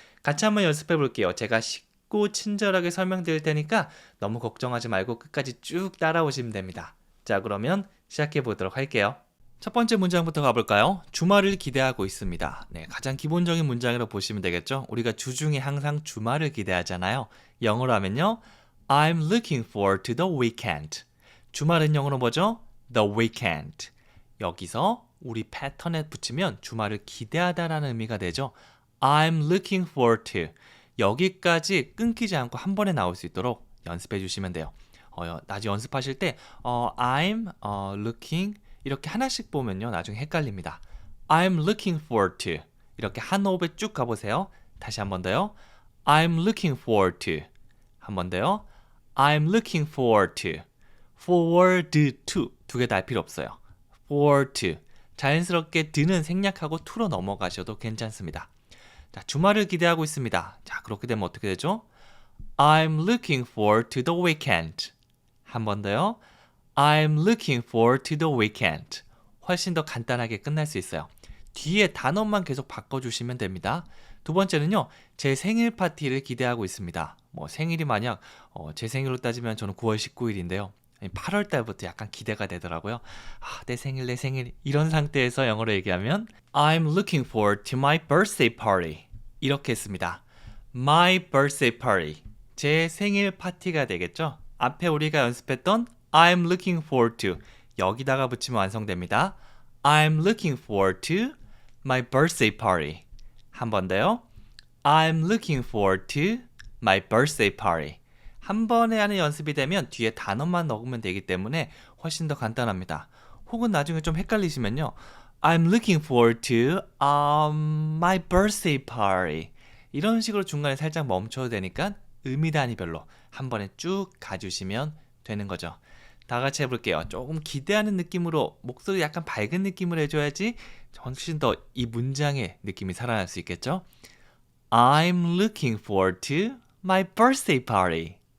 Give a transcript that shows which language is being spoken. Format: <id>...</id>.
<ko>같이 한번 연습해 볼게요. 제가 쉽고 친절하게 설명드릴 테니까 너무 걱정하지 말고 끝까지 쭉 따라오시면 됩니다. 자, 그러면 시작해 보도록 할게요. 첫 번째 문장부터 가볼까요? 주말을 기대하고 있습니다. 네, 가장 기본적인 문장이라고 보시면 되겠죠? 우리가 주중에 항상 주말을 기대하잖아요. 영어로 하면요.</ko> <en>I'm looking forward to the weekend.</en> <ko>주말은 영어로 뭐죠?</ko> <en>The weekend.</en> <ko>여기서 우리 패턴에 붙이면 주말을 기대하다라는 의미가 되죠.</ko> <en>I'm looking forward to.</en> <ko>여기까지 끊기지 않고 한 번에 나올 수 있도록 연습해 주시면 돼요. 나중에 연습하실 때</ko> <en>I'm looking</en> <ko>이렇게 하나씩 보면요. 나중에 헷갈립니다.</ko> <en>I'm looking forward to.</en> <ko>이렇게 한 호흡에 쭉 가보세요. 다시 한 번 더요.</ko> <en>I'm looking forward to.</en> <ko>한 번 더요.</ko> <en>I'm looking forward to. forward to.</en> <ko>두 개 다 할 필요 없어요. forward to. 자연스럽게 do는 생략하고 to로 넘어가셔도 괜찮습니다. 자, 주말을 기대하고 있습니다. 자, 그렇게 되면 어떻게 되죠?</ko> <en>I'm looking forward to the weekend.</en> <ko>한 번 더요.</ko> <en>I'm looking forward to the weekend.</en> <ko>훨씬 더 간단하게 끝날 수 있어요. 뒤에 단어만 계속 바꿔주시면 됩니다. 두 번째는요. 제 생일 파티를 기대하고 있습니다. 뭐 생일이 만약 제 생일로 따지면 저는 9월 19일인데요. 8월 달부터 약간 기대가 되더라고요. 아, 내 생일 이런 상태에서 영어로 얘기하면</ko> <en>I'm looking forward to my birthday party.</en> <ko>이렇게 했습니다.</ko> <en>My birthday party.</en> <ko>제 생일 파티가 되겠죠? 앞에 우리가 연습했던</ko> <en>I'm looking forward to</en> <ko>여기다가 붙이면 완성됩니다.</ko> <en>I'm looking forward to my birthday party.</en> <ko>한 번 더요.</ko> <en>I'm looking forward to my birthday party.</en> <ko>한 번에 하는 연습이 되면 뒤에 단어만 넣으면 되기 때문에 훨씬 더 간단합니다. 혹은 나중에 좀 헷갈리시면요.</ko> <en>I'm looking forward to my birthday party.</en> <ko>이런 식으로 중간에 살짝 멈춰도 되니까 의미 단위별로 한 번에 쭉 가주시면 되는 거죠. 다 같이 해볼게요. 조금 기대하는 느낌으로 목소리 약간 밝은 느낌으로 해줘야지 훨씬 더 이 문장의 느낌이 살아날 수 있겠죠?</ko> <en>I'm looking forward to my birthday party.</en>